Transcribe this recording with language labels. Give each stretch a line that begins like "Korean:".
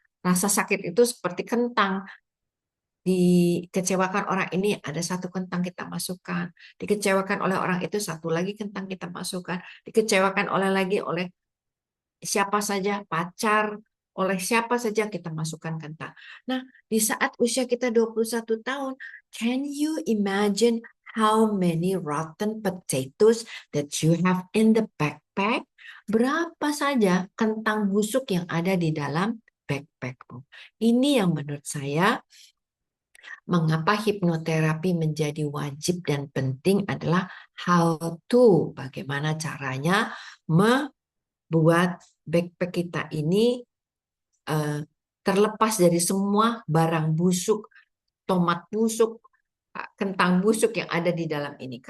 Indonesian: Rasa sakit itu seperti kentang. Dikecewakan orang ini ada satu kentang kita masukkan, dikecewakan oleh orang itu satu lagi kentang kita masukkan, dikecewakan oleh siapa saja, pacar, oleh siapa saja kita masukkan kentang. Nah, di saat usia kita 21 tahun,
English: can you imagine how many rotten potatoes that you have in the backpack?
Indonesian: Berapa saja kentang busuk yang ada di dalam backpackmu? Ini yang menurut saya mengapa hipnoterapi menjadi wajib dan penting adalah
English: how to,
Indonesian: bagaimana caranya buat backpack kita ini eh, terlepas dari semua barang busuk, tomat busuk, kentang busuk yang ada di dalam ini.